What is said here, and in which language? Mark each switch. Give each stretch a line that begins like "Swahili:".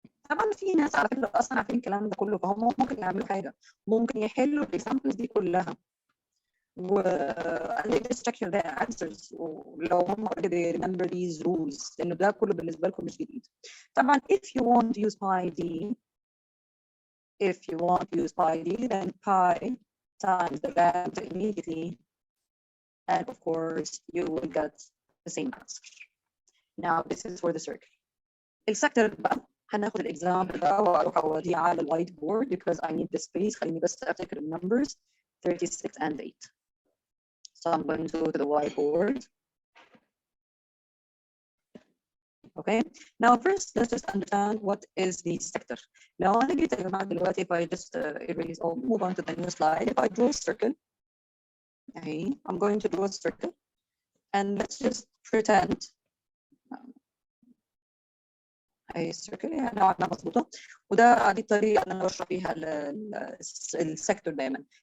Arabic: طبعا في ناس على فكره اصلا عارفين الكلام ده كله، فهم ممكن يعملوا حاجه، ممكن يحلوا الاكزامبلز دي كلها و
English: and they just check their answers
Arabic: ولو هم
English: already remember these rules
Arabic: لانه ده كله بالنسبه لكم مش جديد.
English: طبعا if you want to use pi d, if you want to use pi d, then pi times the diameter immediately, and of course you will get the same answer. Now this is for the circle.
Arabic: السكتر بقى هناخد الاكزامبل بقى واروح اوديه على الوايت بورد
English: because I need the space.
Arabic: خليني بس افتكر النمبرز 36 and 8.
English: So I'm going to go to the whiteboard. Okay. Now first, let's just understand what is the sector. Now
Arabic: أنا جيت يا جماعة دلوقتي
English: if I just erase or move on to the new slide. If I draw a circle, okay, I'm going to draw a circle, and let's just pretend a circle
Arabic: يعني نوعا ما مظبوطة. وده دي الطريقة اللي أنا بشرح فيها السكتور دايما.